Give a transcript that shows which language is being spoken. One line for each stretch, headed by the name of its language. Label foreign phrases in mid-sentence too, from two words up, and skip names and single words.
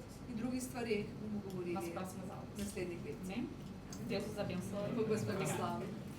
Slovenian: In drugih stvareh bomo govorili nas v
Portuguese: próximas aulas.
Slovenian: naslednjih letih.
Portuguese: Amém? Deus os abençoe.
Slovenian: Bog vas
Portuguese: Obrigada.
Slovenian: blagoslovi.